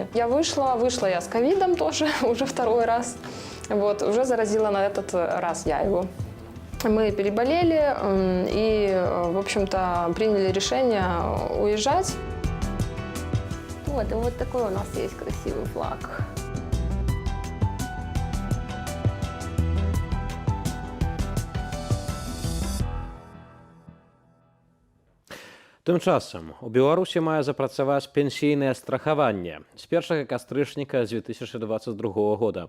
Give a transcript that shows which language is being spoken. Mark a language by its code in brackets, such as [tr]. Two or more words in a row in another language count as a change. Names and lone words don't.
[ru] Я вышла я с ковидом тоже, уже второй раз. Вот, уже заразила на этот раз я его. Мы переболели и, в общем-то, приняли решение уезжать. Вот, и вот такой у нас есть красивый флаг. [be] Тым часам у Беларусі мае запрацаваць пенсійнае страхаванне з 1 кастрычніка 2022 года.